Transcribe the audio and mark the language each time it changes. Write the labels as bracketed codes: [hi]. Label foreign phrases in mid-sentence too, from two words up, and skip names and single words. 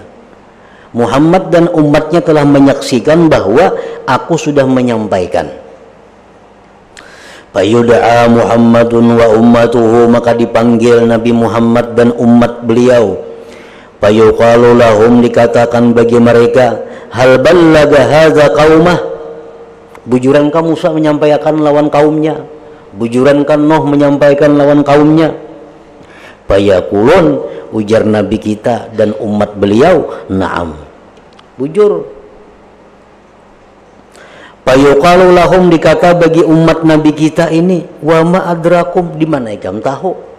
[id] Muhammad dan umatnya telah menyaksikan bahwa aku sudah menyampaikan. [ar] فيدعى محمد وأمته, [id] maka dipanggil Nabi Muhammad dan umat beliau. [ar] فيقال لهم, [bjn] dikatakan bagi mereka, [ar] هل بلغ هذا قومه, [bjn] bujuran kan Musa menyampaikan lawan kaumnya, bujuran kan Nuh menyampaikan lawan kaumnya. Fayaqulun, ujar nabi kita dan umat beliau, na'am, bujur. [ar] فيقال لهم, [bjn] dikata bagi umat nabi kita ini, [ar] وما أدراكم, [bjn] di mana ikam tahu?